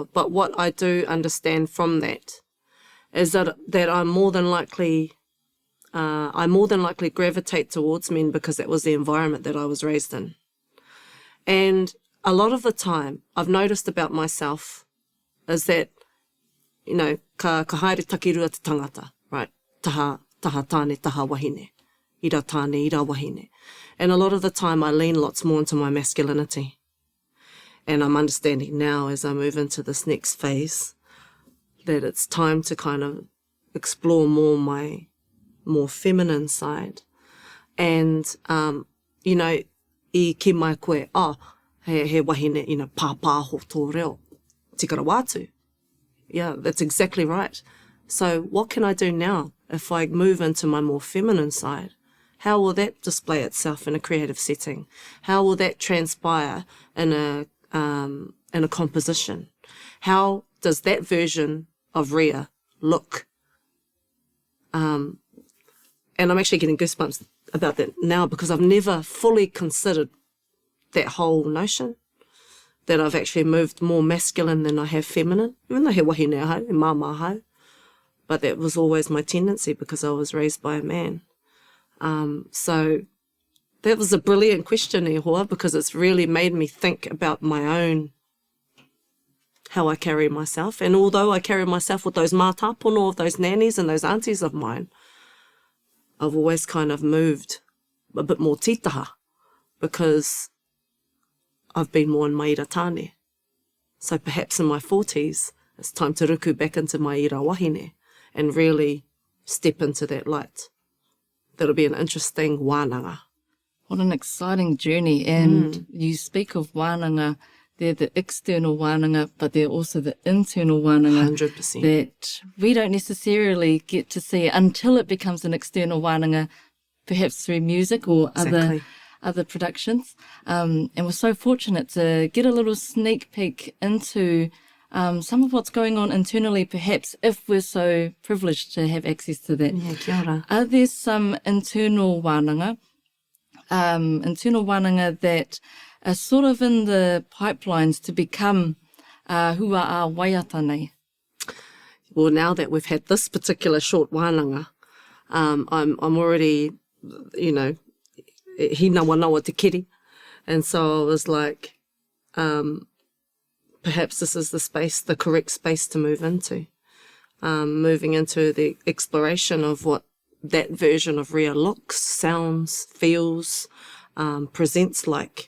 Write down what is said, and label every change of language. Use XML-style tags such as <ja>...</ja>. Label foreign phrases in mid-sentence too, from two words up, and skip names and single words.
<en>But what I do understand from that is that I more than likely gravitate towards men because that was the environment that I was raised in. And a lot of the time I've noticed about myself is that, you know,</en> <mi>ka haere takirua te tangata, right? Taha tāne, taha wahine. Ira tāne, ira wahine.</mi> <en>And a lot of the time I lean lots more into my masculinity. And I'm understanding now as I move into this next phase that it's time to kind of explore my more feminine side. And, you know,</en> <mi>I ki mai koe, he wahine,</mi> <en>you know,</en> <mi>pāpā ho tō reo, tikara wātu.</mi> <en>Yeah, that's exactly right. So what can I do now if I move into my more feminine side? How will that display itself in a creative setting? How will that transpire in a composition? How does that version of Ria look? And I'm actually getting goosebumps about that now because I've never fully considered that whole notion, that I've actually moved more masculine than I have feminine, even though</en> <mi>he wahine ahau, he māmā ahau.</mi> <en>But that was always my tendency because I was raised by a man. So that was a brilliant question,</en> <mi>e hoa,</mi> <en>because it's really made me think about my own, how I carry myself. And although I carry myself with those mātāpono of those nannies and those aunties of mine, I've always kind of moved a bit more titaha because I've been more in my</en> <mi>ira tāne.</mi> <en>So perhaps in my 40s, it's time to ruku back into my</en> <mi>ira wahine</mi> <en>and really step into that light. That'll be an interesting wānanga. What an exciting journey. And you speak of wānanga, they're the external wānanga, but they're also the internal wānanga 100%. that we don't necessarily get to see until it becomes an external wānanga, perhaps through music or other productions. And we're so fortunate to get a little sneak peek into some of what's going on internally, perhaps, if we're so privileged to have access to that. Yeah,</en> <mi>kia ora.</mi> <en>Are there some internal wānanga that are sort of in the pipelines to become</en> <mi>hua a waiata?</mi> <en>Well, now that we've had this particular short wānanga, I'm already, you know,</en> <mi>he nawa te kiri.</mi> <en>And so I was like, perhaps this is the correct space to move into. Moving into the exploration of what that version of Ria looks, sounds, feels, presents like.</en>